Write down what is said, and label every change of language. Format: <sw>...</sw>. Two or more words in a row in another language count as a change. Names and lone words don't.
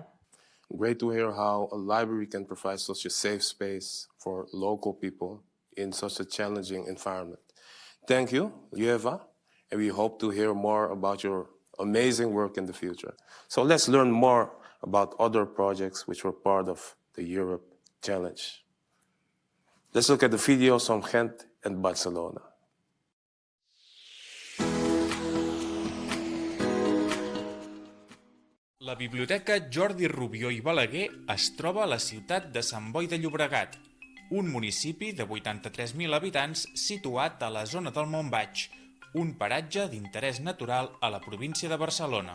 <en>Great to hear how a library can provide such a safe space for local people in such a challenging environment. Thank you, Lieva, and we hope to hear more about your amazing work in the future. So let's learn more about other projects which were part of the Europe Challenge. Let's look at the videos from Ghent and Barcelona.</en> <ca>La Biblioteca Jordi Rubió i Balaguer es troba a la ciutat de Sant Boi de Llobregat, un municipi de 83.000 habitants situat a la zona del Montbaix, un paratge d'interès natural a la província de Barcelona.</ca>